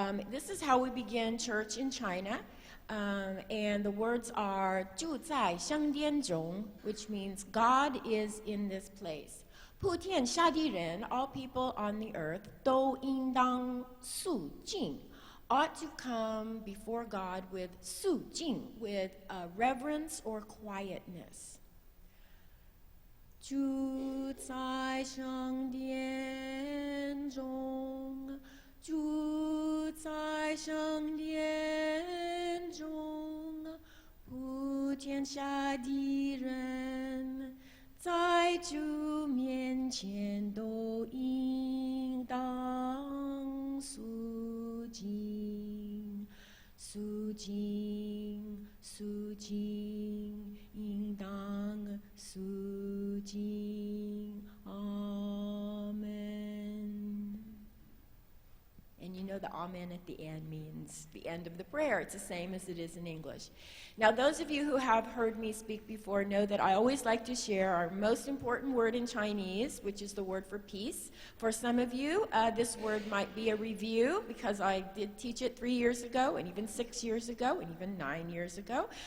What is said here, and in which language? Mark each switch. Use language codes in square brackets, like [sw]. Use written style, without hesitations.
[en] This is how we begin church in China, and the words are [zh] 住在香殿中, [en] which means God is in this place. [zh] 普天下的人, [en] all people on the earth, [zh] 都应当肃静, [en] ought to come before God with [zh] 肃静, [en] with reverence or quietness. [zh] 住在圣殿中，住在圣殿中，普天下的人，在主面前都应当肃静，肃静，肃静，应当肃静。 [en] Amen. And you know the amen at the end means the end of the prayer. It's the same as it is in English. Now, those of you who have heard me speak before know that I always like to share our most important word in Chinese, which is the word for peace. For some of you, this word might be a review because I did teach it 3 years ago, and even 6 years ago, and even 9 years ago.